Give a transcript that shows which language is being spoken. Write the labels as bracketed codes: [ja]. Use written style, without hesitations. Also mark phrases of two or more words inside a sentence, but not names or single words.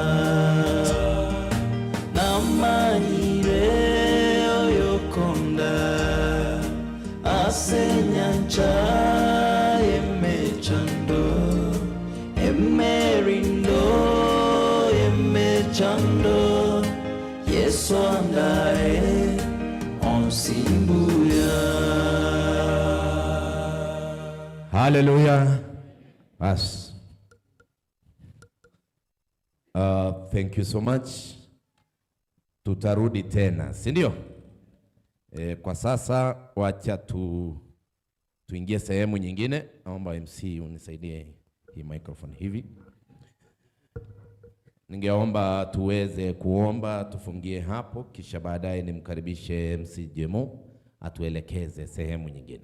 [guz] Namanyire yokonda asenyancha emechando emerindo emechando yesandae onsimbuya. [en] Hallelujah. Us. Thank you so much. [sw] Tutarudi tena, si ndio? Kwa sasa wacha tuingie sehemu nyingine. Naomba MC unisaidie hii microphone hivi. Ningeomba tuweze kuomba, tufungie hapo, kisha baadaye nimkaribishe MC Jemo atuelekeze sehemu nyingine.